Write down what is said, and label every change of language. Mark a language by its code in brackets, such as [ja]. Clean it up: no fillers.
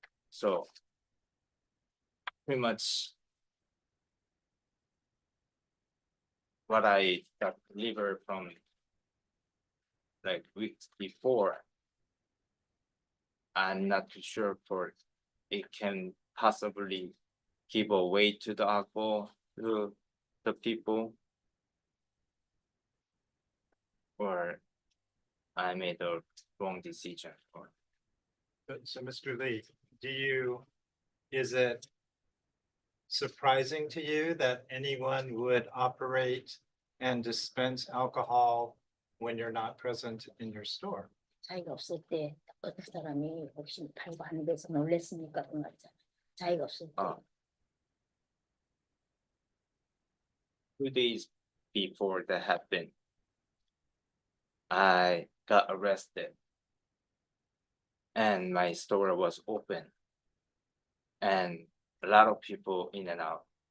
[en] So pretty much what I got delivered from like weeks before, I'm not too sure for it can possibly give away to the alcohol to the people, or I made a wrong decision. So Mr. Lee, is it surprising to you that anyone would operate and dispense alcohol when you're not present in your store? [ko] 자기가 없을 때 어떤 사람이 혹시 팔고 하는 데서 놀랬으니까 그런 거 있잖아. 자기가 없을 때. [en] 2 days before that happened, I got arrested and my store was open and a lot of people in and out.